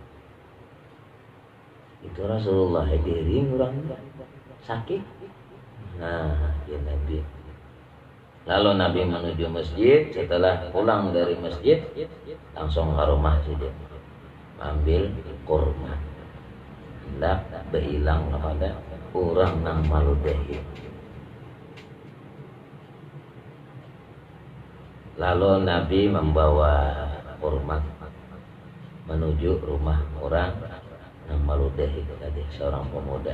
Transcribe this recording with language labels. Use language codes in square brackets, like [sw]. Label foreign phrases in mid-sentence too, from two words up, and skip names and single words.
[id] Itu Rasulullah hadirin orang sakit. Nah, ya Nabi. Lalu Nabi menuju masjid. Setelah pulang dari masjid, langsung ke rumah saja, ambil kurma, hendak berhilang kepada orang yang meludahi. Lalu Nabi membawa kurma menuju rumah orang yang meludahi tadi, seorang pemuda.